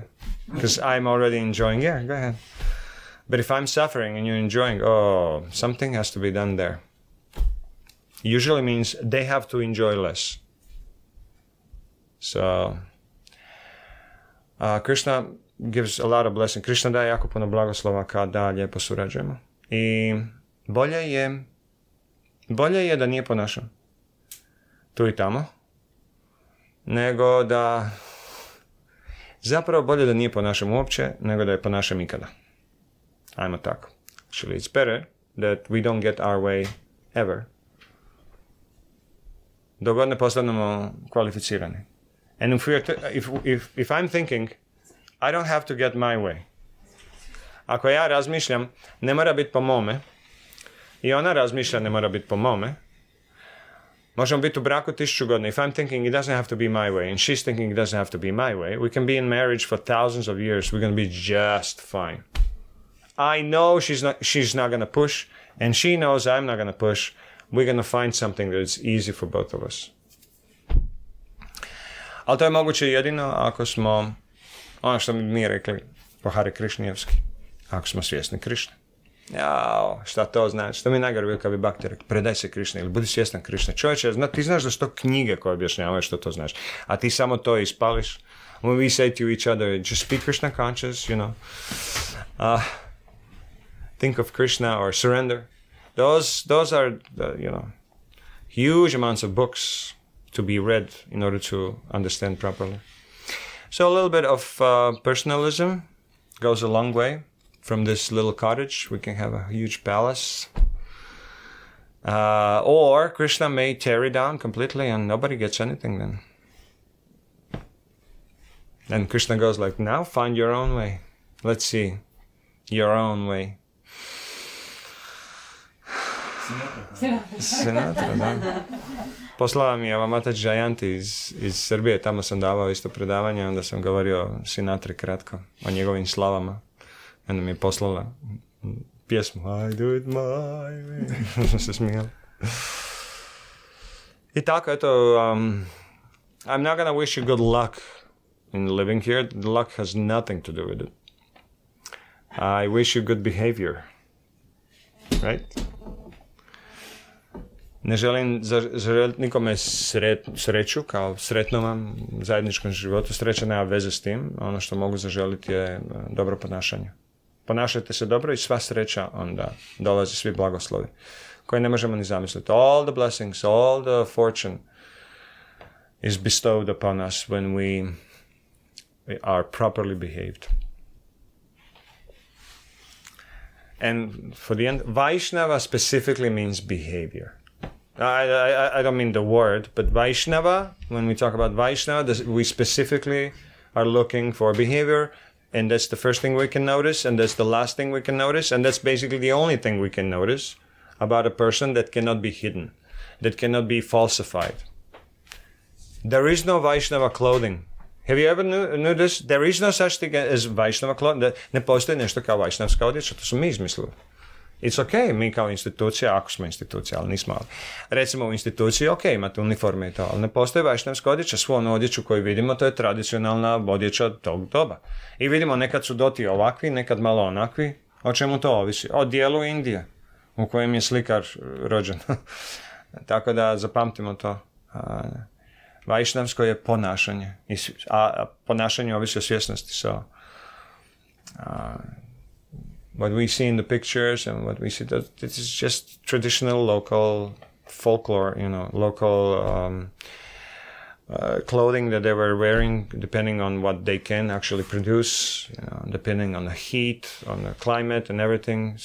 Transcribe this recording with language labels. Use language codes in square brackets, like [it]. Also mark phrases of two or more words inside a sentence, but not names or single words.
[en] Because I'm already enjoying, yeah, go ahead. But if I'm suffering and you're enjoying, oh, something has to be done there. Usually means they have to enjoy less. So, Krishna gives a lot of blessing. [hr] Krishna daje jako puno blagoslova kada lijepo surađujemo. I bolje je da nije po našem. Tu i tamo. Nego da... Zapravo bolje da nije po našem uopće, nego da je po našem ikada. Ajmo tako. [en] Actually, it's better that we don't get our way ever. [hr] Dok god ne postanemo kvalificirani. [en] And if I'm thinking, I don't have to get my way. [hr] Ako ja razmišljam, ne mora biti po mome, i ona razmišlja, ne mora biti po mome, možemo biti u braku 1000 godina. [en] If I'm thinking it doesn't have to be my way, and she's thinking it doesn't have to be my way, we can be in marriage for thousands of years. We're going to be just fine. I know she's not going to push, and she knows I'm not going to push. We're going to find something that's easy for both of us. [hr] Ali to je moguće jedino ako smo, ono što mi rekli po Hare Krišnijevski, ako smo svjesni Krišne. Jao, šta to znači? To mi je najgore bilo kad bi Bhakti rekli, predaj se Krišni ili budi svjestan Krišne. Čovječe, ti znaš da su to knjige koje objašnjavaju što to znači, a ti samo to ispališ. [en] When we say to each other, just be Krishna conscious, think of Krishna or surrender. Those are, huge amounts of books to be read in order to understand properly. So a little bit of personalism goes a long way. From this little cottage, we can have a huge palace. Or Krishna may tear it down completely and nobody gets anything then. And Krishna goes like, now find your own way. Let's see. Your own way. Sinatra, [hr] da. Poslala mi je Mataji Jayanti iz Srbije, tamo sam davao isto predavanje, onda sam govorio Sinatri kratko o njegovim slavama. Onda mi je poslala pjesmu I do it my way. Sam se smijala. I tako, eto, [en] I'm not gonna wish you good luck in living here. The luck has nothing to do with it. I wish you good behavior. Right? [hr] Ne želim zaželjeti nikome sreću, kao sretno vam u zajedničkom životu. Sreća nema veze s tim. Ono što mogu zaželiti je dobro ponašanje. Ponašajte se dobro i sva sreća onda dolazi, svi blagoslovi koje ne možemo ni zamisliti. [en] All the blessings, all the fortune is bestowed upon us when we are properly behaved. And for the end, Vaishnava specifically means behavior. I don't mean the word, but Vaishnava, when we talk about Vaishnava, we specifically are looking for behavior, and that's the first thing we can notice, and that's the last thing we can notice, and that's basically the only thing we can notice about a person that cannot be hidden, that cannot be falsified. There is no Vaishnava clothing. Have you ever knew this? There is no such thing as Vaishnava clothing. [hr] Ne postoji nešto kao Vaishnavska odjeća, to smo mi izmislili. [en] It's okay, [hr] mi kao institucija, ako smo institucija, ali nismo. Recimo u instituciji, ok, imate uniforme i to, ali ne postoji Vaishnavska odjeća. Svu onu odjeću koju vidimo, to je tradicionalna odjeća tog doba. I vidimo, nekad su doti ovakvi, nekad malo onakvi. O čemu to ovisi? O dijelu Indije, u kojem je slikar rođen. Tako da zapamtimo to. Vaishnavsko je ponašanje, a ponašanje ovisi o svjesnosti. [en] So, what we see in the pictures and what we see, this is just traditional local folklore, local clothing that they were wearing, depending on what they can actually produce, depending on the heat, on the climate and everything.